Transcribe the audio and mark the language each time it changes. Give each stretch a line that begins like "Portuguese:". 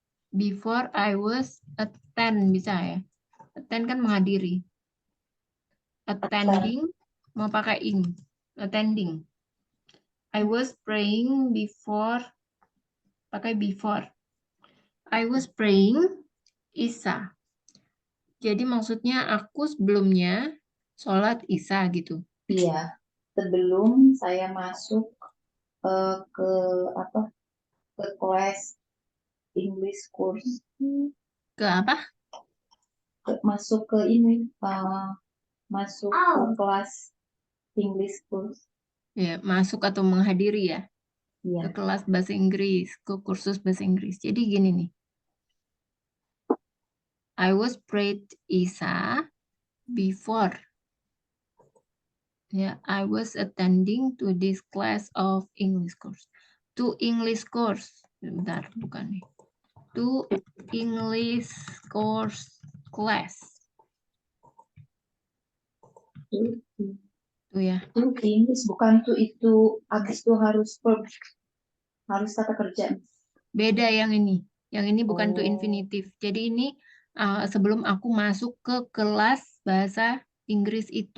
English: Before I was attend,
Indonesian: bisa ya? Attend kan menghadiri. Attending mau pakai ing. Attending.
English: I was praying before, pakai before. I was praying Isa.
Indonesian: Jadi maksudnya aku sebelumnya sholat Isya gitu. Iya, sebelum saya masuk ke kelas English course. Ke apa? Masuk ke ini, masuk ke kelas English course. Ya, masuk atau menghadiri ya. Ke Iya. kelas bahasa Inggris, ke kursus bahasa Inggris. Jadi gini nih.
English: I was prayed Isya before. Ya, I was attending to this class of English course. To English course.
Indonesian: Bentar, bukan nih.
English: To English course class.
Indonesian: Tuh ya. Itu English, bukan tuh itu habis tuh harus kata kerja. Beda yang ini. Yang ini bukan to Oh.
English: infinitive.
Indonesian: Jadi ini sebelum aku masuk ke kelas bahasa Inggris itu.